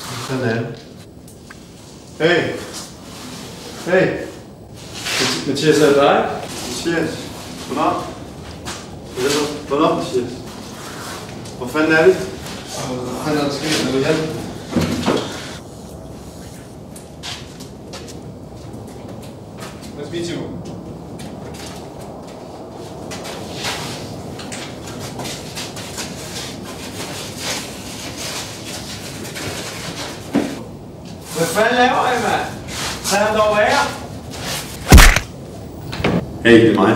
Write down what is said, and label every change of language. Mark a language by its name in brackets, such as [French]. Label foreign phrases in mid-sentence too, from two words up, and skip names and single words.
[Danish] Sådan er det. Hey! Hey! Mathias, er det dig? Mathias? Hvornår? Hvornår, Mathias? Hvor fanden er vi? Hvor fanden er der sket? Er du hjælp? [English] Nice to meet you. [Danish] Hvad fanden laver I, mand? Tag ham dog af jer! Hey, det er mig.